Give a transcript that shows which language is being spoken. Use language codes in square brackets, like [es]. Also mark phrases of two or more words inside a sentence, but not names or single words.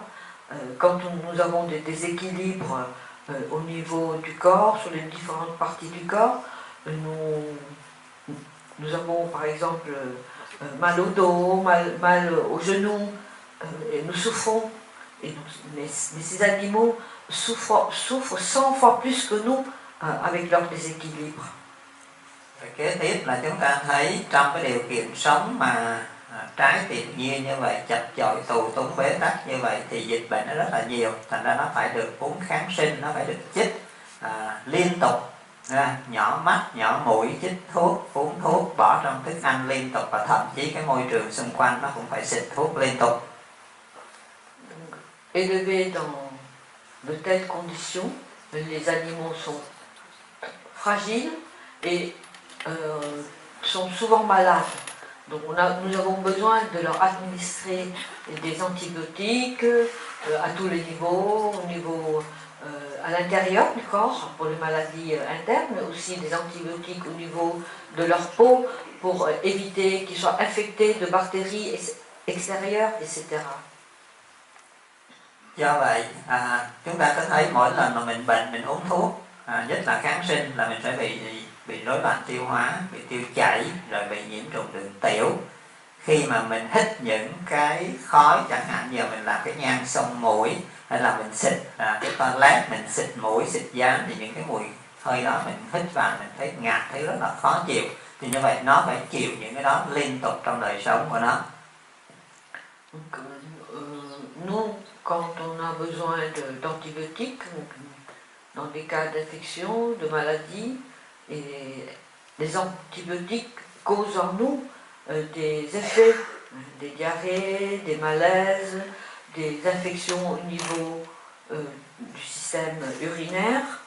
[fr] Quand nous avons des déséquilibres au niveau du corps, sur les différentes parties du corps, nous avons par exemple mal au dos, mal aux genoux, et nous souffrons. Mais ces animaux souffrent 100 fois plus que nous avec leur déséquilibre. [vi] Kế tiếp là chúng ta thấy trong cái điều kiện sống mà trái tự nhiên như vậy, chật chội, tù túng, bế tắc như vậy, thì dịch bệnh nó rất là nhiều. Thành ra nó phải được uống kháng sinh, nó phải được chích liên tục, nhỏ mắt, nhỏ mũi, chích thuốc, uống thuốc, bỏ trong thức ăn liên tục, và thậm chí cái môi trường xung quanh nó cũng phải xịt thuốc liên tục. [fr] Élevés dans de telles conditions, les animaux sont fragiles et sont souvent malades. Donc nous avons besoin de leur administrer des antibiotiques à tous les niveaux, au niveau à l'intérieur du corps pour les maladies internes, mais aussi des antibiotiques au niveau de leur peau pour éviter qu'ils soient infectés de bactéries extérieures, etc. [vi] Do vậy chúng ta có thấy mỗi lần mà mình bệnh, mình uống thuốc, nhất là kháng sinh, là mình sẽ bị rối loạn tiêu hóa, bị tiêu chảy, rồi bị nhiễm trùng đường tiểu. Khi mà mình hít những cái khói, chẳng hạn như mình làm cái nhang xông mũi, hay là mình xịt cái toilet, mình xịt mũi, xịt dán, thì những cái mùi hơi đó mình hít vào mình thấy ngạt, thấy rất là khó chịu. Thì như vậy nó phải chịu những cái đó liên tục trong đời sống của nó. [fr] Nous, quand on a besoin d'antibiotiques, dans des cas d'infection, de maladie, et les antibiotiques causent en nous des effets, des diarrhées, des malaises, des infections au niveau du système urinaire.